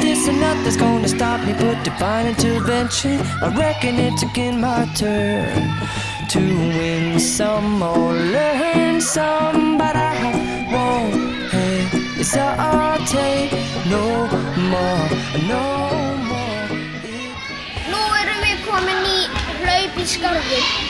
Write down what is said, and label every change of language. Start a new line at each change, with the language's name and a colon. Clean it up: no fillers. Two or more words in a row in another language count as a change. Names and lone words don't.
English: This and nothing's gonna stop me but divine intervention. I reckon it's again my turn to win some or learn some, but I won't hesitate no more.
Icelandic: Nú erum við komin í hlaup í skarðið.